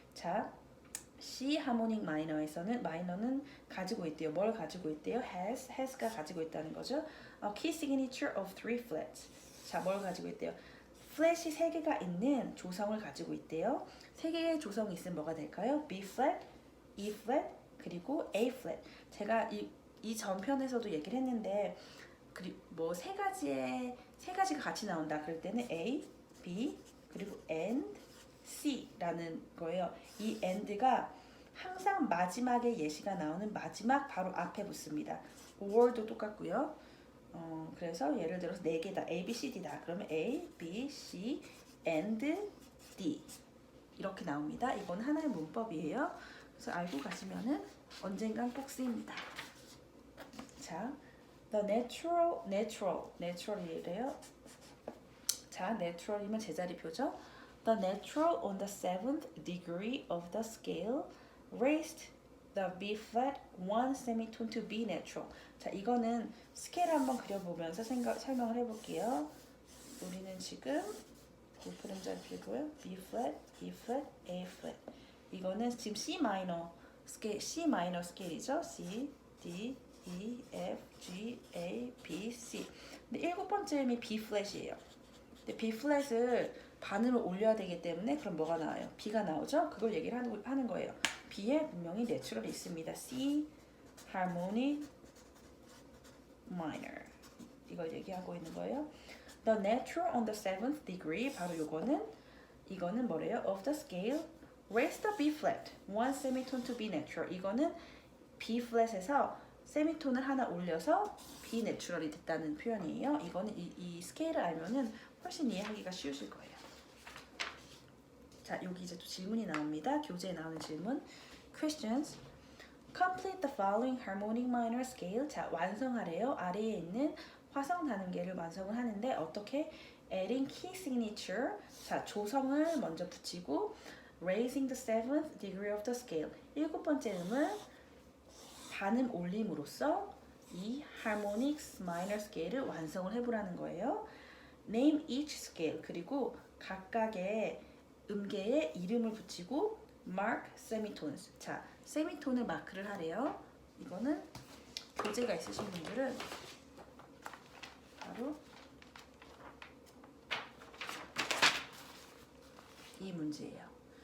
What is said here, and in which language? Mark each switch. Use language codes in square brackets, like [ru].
[ko] 자, C harmonic minor에서는 마이너는 가지고 있대요. 뭘 가지고 있대요? has가 가지고 있다는 거죠. [en] Key signature of 3 flats. [ko] 자, 뭘 가지고 있대요? 플랫이 3개가 있는 조성을 가지고 있대요. 3개의 조성이 있으면 뭐가 될까요? [en] B flat, E flat, [ko] 그리고 [en] A flat. [ko] 제가 이 전편에서도 얘기를 했는데 그리고 뭐 세 가지가 같이 나온다. 그럴 때는 A, B, 그리고 and, C라는 거예요. 이 and가 항상 마지막에 예시가 나오는 마지막 바로 앞에 붙습니다. or도 똑같고요. 그래서 예를 들어서 4개다. A, B, C, D다. 그러면 A, B, C, and D 이렇게 나옵니다. 이건 하나의 문법이에요. 그래서 알고 가시면은 언젠간 꼭 쓰입니다. 자, the natural이래요. 자, natural이면 제자리표죠. [en] The natural on the 7th degree of the scale raised the B flat one semitone to B natural. [ko] 자, 이거는 스케일 한번 그려보면서 설명을 해볼게요. 우리는 지금 골프름자리표고요. [en] B flat, E flat, A flat. [ko] 이거는 지금 C 마이너 스케일이죠. [en] C, D, E, F, G, A, B, C. [ko] 근데 일곱 번째 음이 B flat이에요. 근데 B flat을 반음을 올려야 되기 때문에 그럼 뭐가 나와요? B가 나오죠? 그걸 얘기를 하는 거예요. B에 분명히 내추럴이 있습니다. [en] C, harmonic minor. [ko] 이걸 얘기하고 있는 거예요. [en] The natural on the 7th degree. [ko] 바로 이거는 뭐래요? [en] Of the scale. Raise the B flat. One semitone to B natural. [ko] 이거는 B flat에서 세미톤을 하나 올려서 B 내추럴이 됐다는 표현이에요. 이거는 이 스케일을 알면은 훨씬 이해하기가 쉬우실 거예요. 자, 여기 이제 또 질문이 나옵니다. 교재에 나오는 질문. [en] Questions. Complete the following harmonic minor scale. [ko] 자, 완성하래요. 아래에 있는 화성 단음계를 완성을 하는데 어떻게? [en] Adding key signature. [ko] 자, 조성을 먼저 붙이고 [en] raising the 7th degree of the scale. [ko] 일곱 번째 음은 반음 올림으로써 이 harmonic minor scale을 완성을 해보라는 거예요. [en] Name each scale. [ko] 그리고 각각의 음계에 이름을 붙이고 [en] mark semitones. [ko] 자, 세미톤을 마크를 하래요. 이거는 교재가 있으신 분들은 바로 이 문제예요.